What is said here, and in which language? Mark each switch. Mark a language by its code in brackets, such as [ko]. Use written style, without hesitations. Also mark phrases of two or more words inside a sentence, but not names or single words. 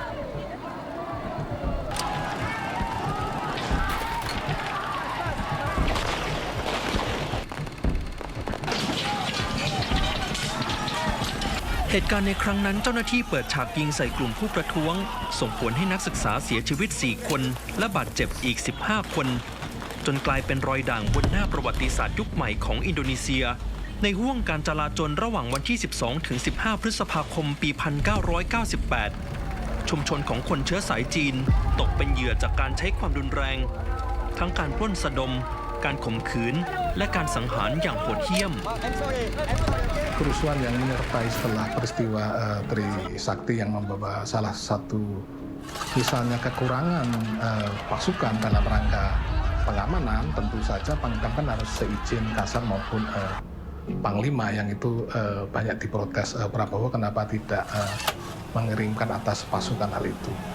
[th] เหตุการณ์ในครั้งนั้นเจ้าหน้าที่เปิดฉากยิงใส่กลุ่มผู้ประท้วงส่งผลให้นักศึกษาเสียชีวิต 4 คนและบาดเจ็บอีก 15 คนจนกลายเป็นรอยด่างบนหน้าประวัติศาสตร์ยุคใหม่ของอินโดนีเซียในห้วงการจลาจลระหว่างวันที่ 12 ถึง 15 พฤษภาคมปี 1998 ชุมชนของคนเชื้อสายจีนตกเป็นเหยื่อจากการใช้ความรุนแรงทั้งการปล้นสะดมการข่มขืนและการสังหารอย่างโหดเหี้ยม [id] Kerusuhan yang menyertai setelah peristiwa Trisakti yang membawa salah satu misalnya kekurangan pasukan dalam rangka pengamanan, tentu saja Pangdam kan harus seizin Kasar maupun Panglima yang itu banyak diprotes Prabowo kenapa tidak mengirimkan atas pasukan hal itu.